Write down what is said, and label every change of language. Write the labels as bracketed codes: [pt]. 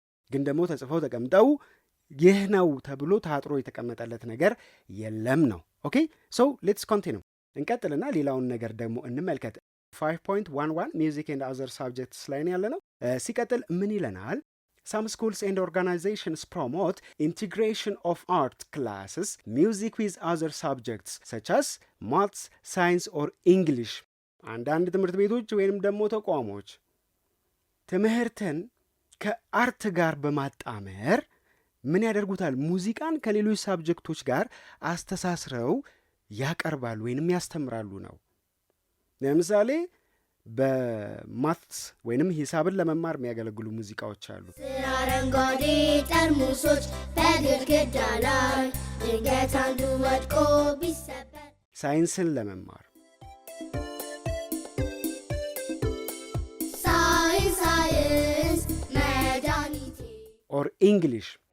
[am] ግን ደግሞ ተጽፈው ተቀምጠው ይህ ነው ተብሎ ታጥሮ የተቀመጠለት ነገር የለም ነው። [en] ኦኬ ሶ ሌትስ ኮንቲኒው [am] እንቀጥልና ሌላውን ነገር ደግሞ እንመልከት። 5.11 ሚውዚክ ኤንድ አዘር ሳብጀክትስ ላይ ያለ ነው። ሲቀጥል ምን ይለናል? [en] Some schools and organizations promote integration of art classes, music with other subjects such as maths, science or English. [am] አንዳንድ ትምህርት ቤቶች ወይንም ደግሞ ተቋሞች ትምህርትን ከአርት ጋር በማጣመር ምን ያደርጉታል? ሙዚቃን ከሌሎች ሳብጀክቶች ጋር አስተሳስረው ያቀርባሉ ወይንም ያስተምራሉ ነው። ለምሳሌ በማትስ ወይንም ሂሳብን ለመማር የሚያገለግሉ ሙዚቃዎች አሉ። አረንጓዴ ጠርሙሶች በግድግዳ ላይ ድንገት አንዱ ወድቆ ቢሰበር። ሳይንስን ለመማር ሳይንስ መድኃኒቴ ኦር ኢንግሊሽ